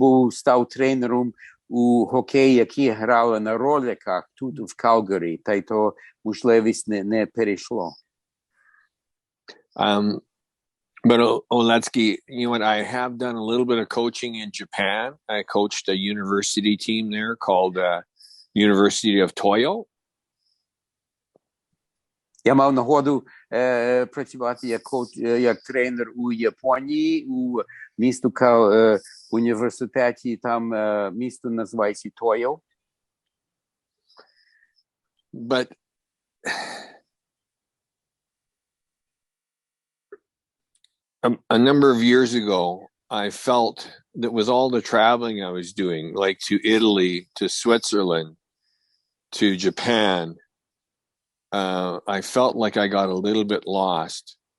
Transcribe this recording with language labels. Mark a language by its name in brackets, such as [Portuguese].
[Ukrainian] став тренером у хокеї, які грали на роликах тут в Калгарі, та й то можливість не перейшло. [English] But Oletsky, you know what? I have done a little bit of coaching in Japan. I coached a university team there called University of Toyo. [Ukrainian] Я мав нагоду працювати як тренер у Японії, у місту університеті, там місто називається Тойо. [English] But a number of years ago, I felt that with all the traveling I was doing, like to Italy, to Switzerland, to Japan, I felt like I got a little bit lost.